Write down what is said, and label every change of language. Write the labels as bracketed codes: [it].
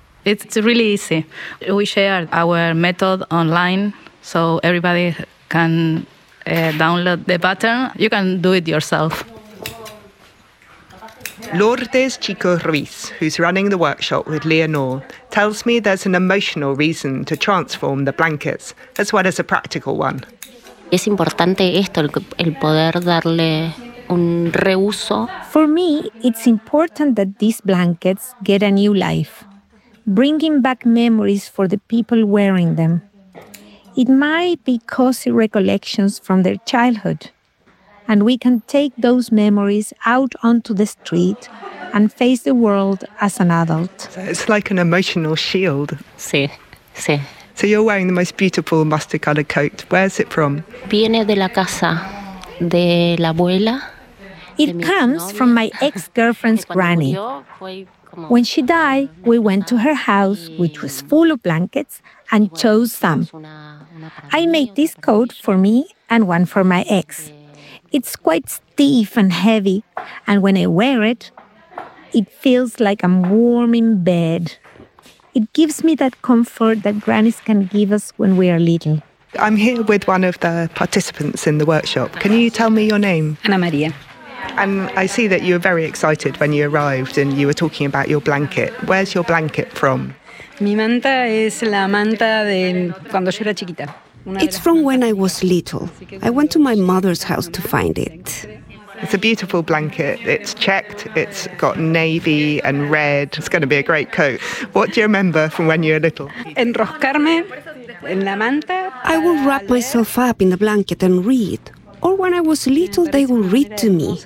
[en] It's really easy. We share our method online so everybody can download the pattern. You can do it yourself. Lourdes Chico Ruiz, who's running the workshop with Leonor, tells me there's an emotional reason to transform the blankets, as well as a practical one. [es] Es importante esto, el poder darle un reuso. [en] For me, it's important that these blankets get a new life, bringing back memories for the people wearing them. It might be cozy recollections from their childhood, and we can take those memories out onto the street and face the world as an adult. It's like an emotional shield. [es] Sí, sí. [en] So you're wearing the most beautiful mustard colored coat. Where's it from? [es] Viene de la casa de la abuela. [en] It comes from my ex-girlfriend's granny. When she died, we went to her house, which was full of blankets, and chose some. I made this coat for me and one for my ex. It's quite stiff and heavy, and when I wear it, it feels like I'm warm in bed. It gives me that comfort that grannies can give us when we are little. I'm here with one of the participants in the workshop. Can you tell me your name? Ana Maria. And I see that you were very excited when you arrived and you were talking about your blanket. Where's your blanket from? [es] Mi manta es la manta de cuando yo era chiquita. [en] It's from when I was little. I went to my mother's house to find it. It's a beautiful blanket. It's checked. It's got navy and red. It's going to be a great coat. What do you remember from when you were little? [es] Enroscarme en la manta. [en] I would wrap myself up in the blanket and read. Or when I was little, they would read to me.